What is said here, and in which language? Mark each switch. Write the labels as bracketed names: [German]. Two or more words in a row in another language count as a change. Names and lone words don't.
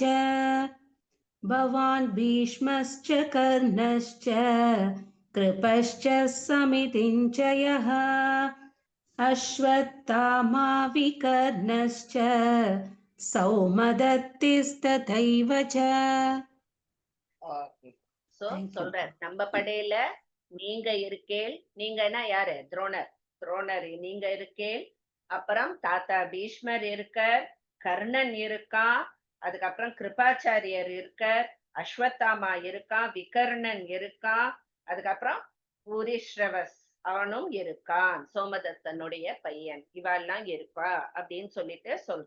[Sanskrit] भवान् भीष्मश्च कर्णश्च कृपश्च समितिञ्जयः अश्वत्थामा विकर्णश्च सौमदत्तिस्तथैव च. [Tamil] சோ [English] Thank you. [Tamil] சொல்றார், நம்ம படையில நீங்க இருக்கேள். நீங்கன்னா யாரு? துரோணர். துரோணர் நீங்க இருக்கேள். அப்புறம் தாத்தா பீஷ்மர் இருக்கார், கர்ணன் இருக்கான், அதுக்கப்புறம் கிருபாச்சாரியர் இருக்கார், அஸ்வத்தாமா இருக்கான், விகர்ணன் இருக்கான், அதுக்கப்புறம் பூரிஸ்ரவஸ் அவனும் இருக்கான், சோமதத்தனுடைய பையன், இவாள்லாம் இருப்பா அப்படின்னு சொல்லிட்டு சொல்ற.